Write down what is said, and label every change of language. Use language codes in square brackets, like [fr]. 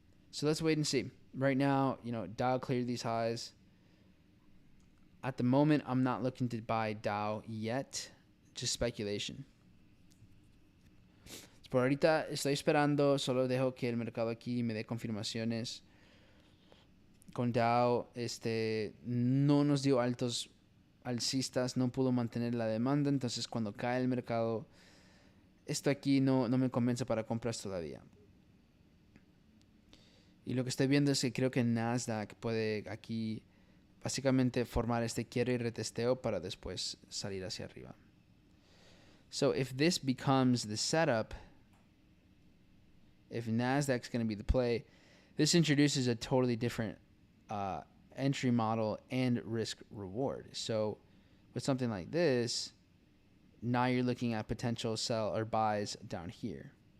[en] So let's wait and see. Right now, Dow cleared these highs. At the moment, I'm not looking to buy Dow yet. Just speculation. [es] Por ahorita estoy esperando, solo dejo que el mercado aquí me dé confirmaciones. Con Dow, no nos dio altos alcistas, no pudo mantener la demanda, entonces cuando cae el mercado, esto aquí no me convence para compras todavía. Y lo que estoy viendo es que creo que NASDAQ puede aquí básicamente formar este quiebre y retesteo para después salir hacia arriba. [en] So if this becomes the setup, if NASDAQ's going to be the play, this introduces a totally different entry model and risk reward. So with something like this, now you're looking at potential sell or buys down here.